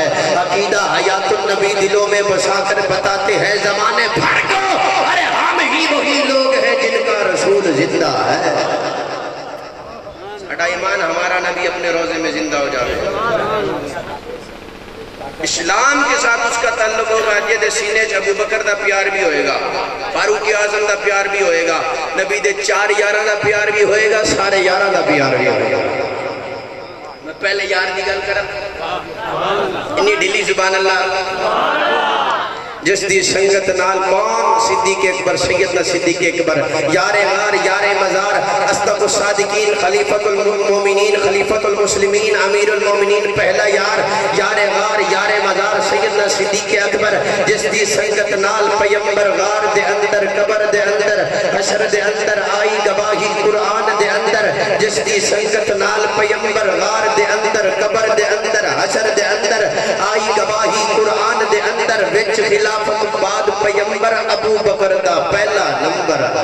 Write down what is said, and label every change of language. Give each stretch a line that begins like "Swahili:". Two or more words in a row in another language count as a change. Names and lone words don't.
Urdu: عقیدہ حیات النبی دلوں میں بسا کر بتاتے ہیں زمانے بھر کو، ارے ہم ہی وہی لوگ ہیں جن کا رسول زندہ ہے. ساڈا ایمان ہمارا نبی اپنے روضے میں زندہ ہو جائے، اسلام کے ساتھ اس کا تعلق ہوگا.
Punjabi: جے سینے چ ابو بکر دا پیار بھی ہوئے گا، فاروق اعظم دا پیار بھی ہوئے گا، نبی دے 4 یاراں دا پیار بھی ہوئے گا، سارے یاراں دا پیار بھی ہوئے گا. میں پہلے یار کی گل کراں، اینی ڈھلی زبان اللہ جس دی سنگت نال کون صدیق اکبر سیدنا صدیق اکبر یار غار یار مزار
Arabic: أصدق الصادقين خليفة المؤمنين خليفة المسلمين أمير المؤمنين
Punjabi: پہلا یار یار غار یار مزار سیدنا صدیق اکبر جس دی سنگت نال پیغمبر غار دے اندر قبر دے اندر حشر دے اندر آئی گواہی قرآن دے اندر جس دی سنگت نال پیغمبر غار دے اندر قبر دے اندر حشر دے اندر آئی گواہی قرآن دے اندر وچ خلافت بعد پیغمبر ابو بکر دا پہلا نمبر.